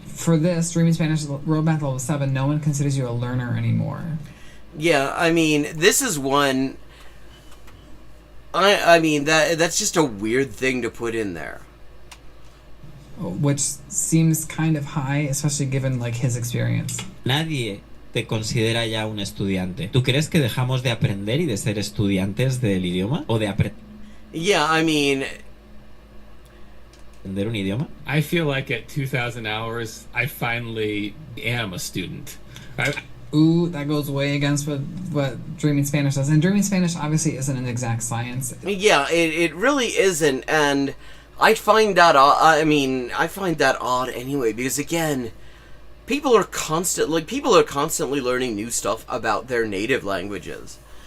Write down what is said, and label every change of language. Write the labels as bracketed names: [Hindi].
[English] For this Dreaming Spanish Roadmap Level 7, no one considers you a learner anymore. Yeah, I mean, this is one. I mean that's just a weird thing to put in there. Which seems kind of high, especially given like his experience. [Spanish] Nadie te considera ya un estudiante. ¿Tú crees que dejamos de aprender y de ser estudiantes del idioma? ¿O de [English] Yeah, I mean, [Spanish] aprender un idioma? [English] I feel like at 2,000 hours, I finally am a student. Ooh, that goes way against what Dreaming Spanish does. And Dreaming Spanish obviously isn't an exact science. Yeah, it really isn't, and I find that odd anyway, because again, people are constantly learning new stuff about their native languages.